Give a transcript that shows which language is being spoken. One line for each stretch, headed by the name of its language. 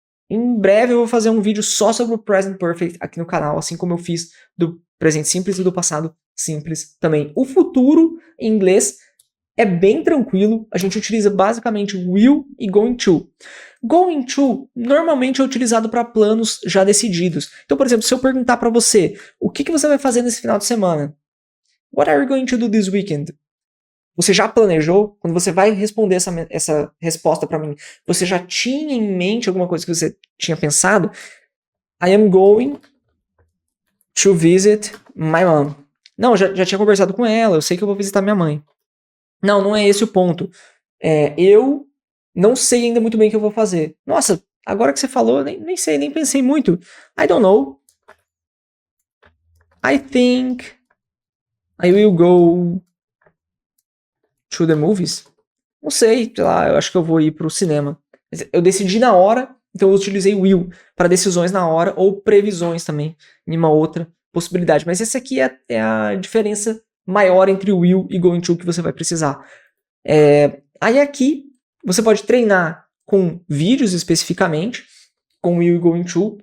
Portuguese: Em breve eu vou fazer um vídeo só sobre o Present Perfect aqui no canal, assim como eu fiz do presente simples e do passado simples também. O futuro em inglês é bem tranquilo, a gente utiliza basicamente will e going to. Going to normalmente é utilizado para planos já decididos. Então, por exemplo, se eu perguntar para você, o que você vai fazer nesse final de semana?
English: What are you going to do this weekend?
Portuguese: Você já planejou? Quando você vai responder essa resposta para mim, você já tinha em mente alguma coisa que você tinha pensado?
English: I am going to visit my mom.
Portuguese: Não, já tinha conversado com ela, eu sei que eu vou visitar minha mãe. Não, não é esse o ponto. Eu não sei ainda muito bem o que eu vou fazer. Nossa, agora que você falou, nem sei, nem pensei muito.
English: I don't know. I think I will go to the movies.
Portuguese: Não sei lá, eu acho que eu vou ir pro cinema. Eu decidi na hora, então eu utilizei will para decisões na hora ou previsões também, em uma outra possibilidade. Mas essa aqui é a diferença maior entre will e going to que você vai precisar. Aí aqui você pode treinar com vídeos especificamente, com will e going to.